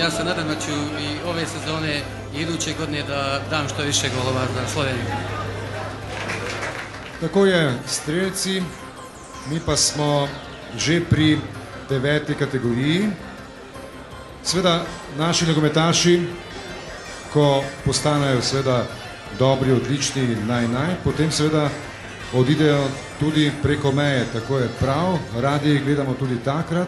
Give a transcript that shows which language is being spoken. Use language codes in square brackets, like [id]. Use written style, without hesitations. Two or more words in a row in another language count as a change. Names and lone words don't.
[sr] Ja se nadam da ću i ove sezone i iduće godine da dam što više golova za Sloveniju. [sl] Tako je, strelci, mi pa smo že pri 9. kategoriji. Sveda naši nogometaši, ko postanejo seveda dobri, odlični, potem seveda odidejo tudi preko meje, tako je prav, radi jih gledamo tudi takrat.